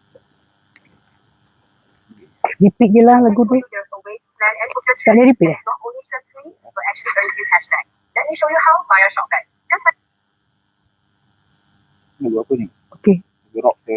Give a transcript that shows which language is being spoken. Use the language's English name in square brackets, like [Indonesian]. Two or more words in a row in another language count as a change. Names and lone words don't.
[Malay] Repeat je lah lagu tu. Tak boleh repeat eh? [Chinese] 你手续好，麻烦少带。 [Malay] Ni buat apa ni? Okay. Gerak dia.